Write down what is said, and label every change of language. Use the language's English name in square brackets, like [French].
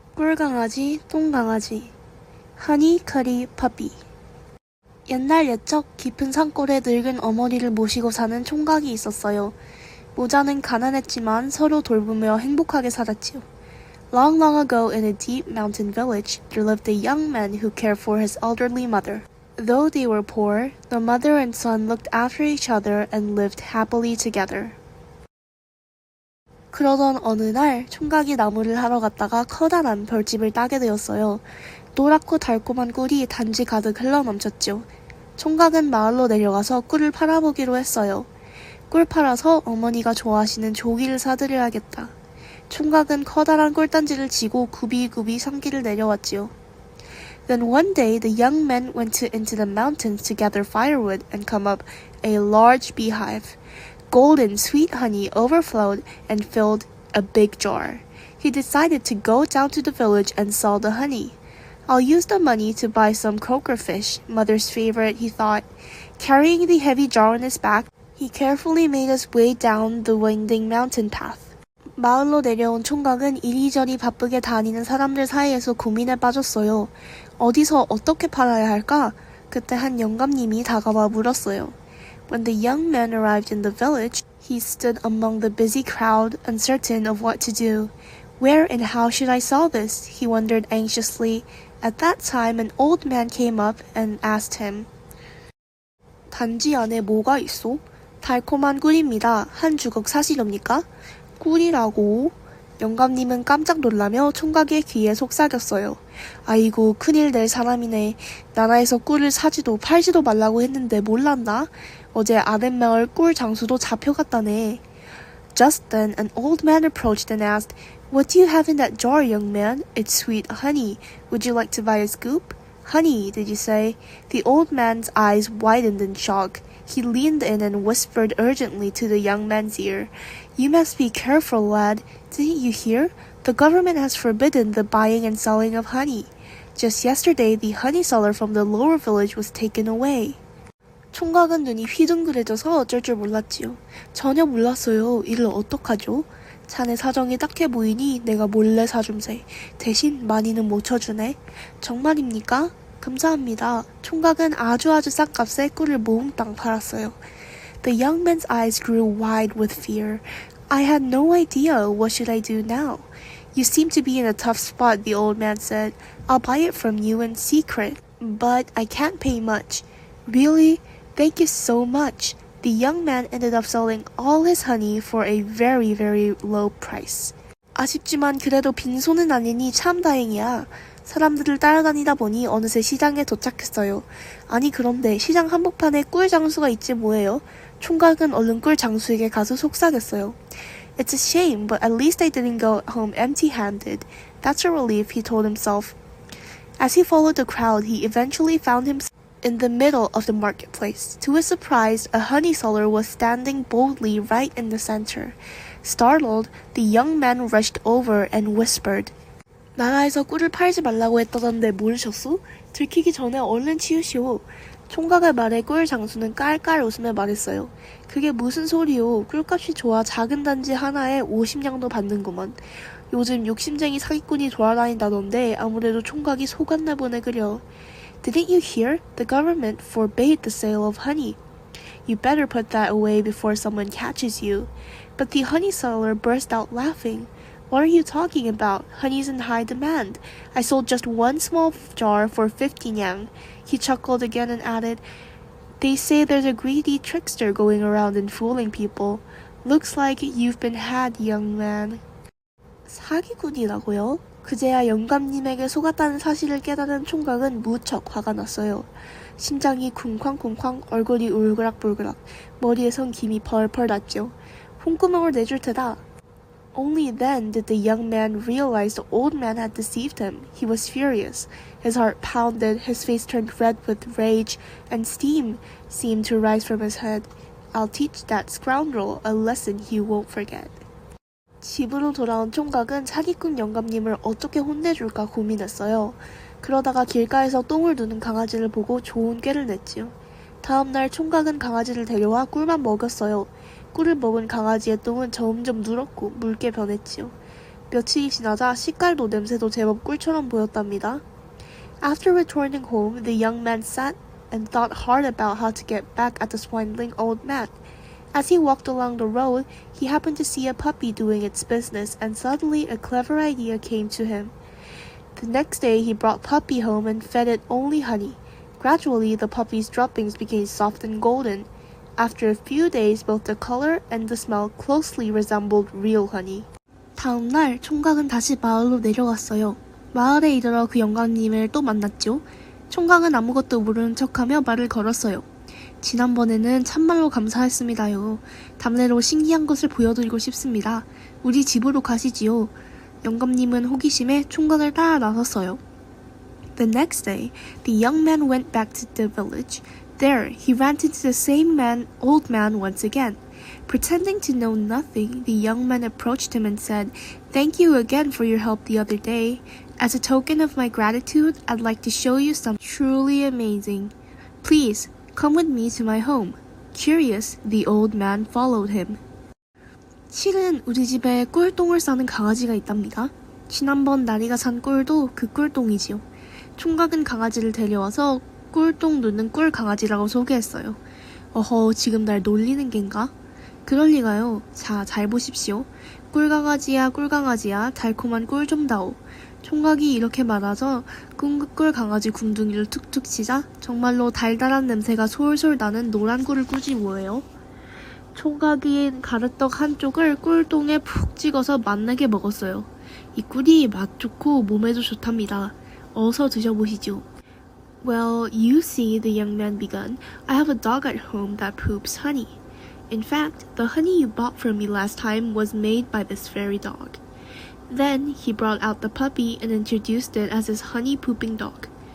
[Korean] 꿀강아지, 똥강아지, [English] 하니 커리 퍼피. [Korean] 옛날 옛적 깊은 산골에 늙은 어머니를 모시고 사는 총각이 있었어요. 모자는 가난했지만 서로 돌보며 행복하게 살았지요. [English] Long, long ago in a deep mountain village, there lived a young man who cared for his elderly mother. Though they were poor, the mother and son looked after each other and lived happily together. [Korean] 그러던 어느 날 총각이 나무를 하러 갔다가 커다란 벌집을 따게 되었어요. 노랗고 달콤한 꿀이 단지 가득 흘러넘쳤죠. 총각은 마을로 내려가서 꿀을 팔아보기로 했어요. 꿀 팔아서 어머니가 좋아하시는 조기를 사드려야겠다. 총각은 커다란 꿀단지를 지고 굽이굽이 산길을 내려왔지요. [English] Then one day the young men went into the mountains to gather firewood and come up a large beehive. Golden sweet honey overflowed and filled a big jar. He decided to go down to the village and sell the honey. I'll use the money to buy some croaker fish, mother's favorite, he thought. Carrying the heavy jar on his back, he carefully made his way down the winding mountain path. [Korean] 마을로 내려온 총각은 이리저리 바쁘게 다니는 사람들 사이에서 고민에 빠졌어요. 어디서 어떻게 팔아야 할까? 그때 한 영감님이 다가와 물었어요. [English] When the young man arrived in the village, he stood among the busy crowd, uncertain of what to do. Where and how should I sell this? He wondered anxiously. At that time, an old man came up and asked him. [Korean] 단지 안에 뭐가 있어? 달콤한 꿀입니다. 한 주걱 사시렵니까? 꿀이라고? 영감님은 깜짝 놀라며 총각의 귀에 속삭였어요. 아이고, 큰일 낼 사람이네. 나라에서 꿀을 사지도 팔지도 말라고 했는데 몰랐나? 어제 아랫마을 꿀 장수도 잡혀갔다네. [English] Just then, an old man approached and asked, What do you have in that jar, young man? It's sweet honey. Would you like to buy a scoop? Honey, did you say? The old man's eyes widened in shock. He leaned in and whispered urgently to the young man's ear. You must be careful, lad. Didn't you hear? The government has forbidden the buying and selling of honey. Just yesterday, the honey seller from the lower village was taken away. [Korean] 총각은 눈이 휘둥그레져서 어쩔 줄 몰랐지요. 전혀 몰랐어요. 이를 어떡하죠? 자네 사정이 딱해 보이니 내가 몰래 사줌세. 대신 많이는 못 쳐주네. 정말입니까? 감사합니다. 총각은 아주 싼 값에 꿀을 몽땅 팔았어요. [English] The young man's eyes grew wide with fear. I had no idea. What should I do now? You seem to be in a tough spot, the old man said. I'll buy it from you in secret, but I can't pay much. Really? Thank you so much. The young man ended up selling all his honey for a very, very low price. [Korean] 아쉽지만 그래도 빈손은 아니니 참 다행이야. 사람들을 따라다니다 보니 어느새 시장에 도착했어요. 아니 그런데 시장 한복판에 꿀 장수가 있지 뭐예요? 총각은 얼른 꿀 장수에게 가서 속삭였어요. [English] It's a shame, but at least I didn't go home empty-handed. That's a relief, he told himself. As he followed the crowd, he eventually found himself in the middle of the marketplace. To his surprise, a honey seller was standing boldly right in the center. Startled, the young man rushed over and whispered, [Korean] 나라에서 꿀을 팔지 말라고 했다던데 모르셨소? 들키기 전에 얼른 치우시오. 총각의 말에 꿀 장수는 깔깔 웃으며 말했어요. 그게 무슨 소리요? 꿀값이 좋아 작은 단지 하나에 50냥도 받는구먼. 요즘 욕심쟁이 사기꾼이 돌아다닌다던데 아무래도 총각이 속았나 보네 그려. [English] Didn't you hear? The government forbade the sale of honey. You better put that away before someone catches you. But the honey seller burst out laughing. What are you talking about? Honey's in high demand. I sold just one small jar for 50 nyang. He chuckled again and added, They say there's a greedy trickster going around and fooling people. Looks like you've been had, young man. [Korean] 사기꾼이라고요? 그제야 영감님에게 속았다는 사실을 깨달은 총각은 무척 화가 났어요. 심장이 쿵쾅쿵쾅, 얼굴이 울그락불그락, 머리에선 김이 펄펄 났죠. 홍구멍을 내줄 테다. [English] Only then did the young man realize the old man had deceived him. He was furious. His heart pounded, his face turned red with rage, and steam seemed to rise from his head. I'll teach that scoundrel a lesson he won't forget. [Korean] 집으로 돌아온 총각은 사기꾼 영감님을 어떻게 혼내줄까 고민했어요. 그러다가 길가에서 똥을 두는 강아지를 보고 좋은 꾀를 냈지요. 다음날 총각은 강아지를 데려와 꿀만 먹였어요. 꿀을 먹은 강아지의 똥은 점점 누렇고 묽게 변했지요. 며칠이 지나자 식갈도 냄새도 제법 꿀처럼 보였답니다. [English] After returning home, the young man sat and thought hard about how to get back at the swindling old man. As he walked along the road, he happened to see a puppy doing its business, and suddenly a clever idea came to him. The next day, he brought Puppy home and fed it only honey. Gradually, the puppy's droppings became soft and golden. After a few days, both the color and the smell closely resembled real honey. [Korean] 다음 날, 총각은 다시 마을로 내려갔어요. 마을에 이르러 그 영감님을 또 만났죠. 총각은 아무것도 모르는 척하며 말을 걸었어요. 지난번에는 참말로 감사했습니다요. 다음내로 신기한 것을 보여드리고 싶습니다. 우리 집으로 가시지요. 영감님은 호기심에 총각을 따라 나섰어요. [English] The next day, the young man went back to the village. There, he ran into the same old man once again. Pretending to know nothing, the young man approached him and said, "Thank you again for your help the other day. As a token of my gratitude, I'd like to show you something truly amazing. Please, come with me to my home." Curious, the old man followed him. [Korean] 실은 우리 집에 꿀똥을 싸는 강아지가 있답니다. 지난번 나리가 산 꿀도 그 꿀똥이지요. 총각은 강아지를 데려와서 꿀똥 누는 꿀 강아지라고 소개했어요. 어허, 지금 날 놀리는 겐가? 그럴 리가요. 자, 잘 보십시오. 꿀강아지야, 꿀강아지야, 달콤한 꿀 좀 다오. 총각이 이렇게 말하자 꿀 강아지 궁둥이를 툭툭 치자 정말로 달달한 냄새가 솔솔 나는 노란 꿀을 꾸지 뭐예요. 총각이 가래떡 한쪽을 꿀똥에 푹 찍어서 맛나게 먹었어요. 이 꿀이 맛 좋고 몸에도 좋답니다. 어서 드셔보시죠. [English] Well, you see, the young man began, I have a dog at home that poops honey. In fact, the honey you bought from me last time was made by this very dog. Then he brought out the puppy and introduced it as his honey-pooping dog.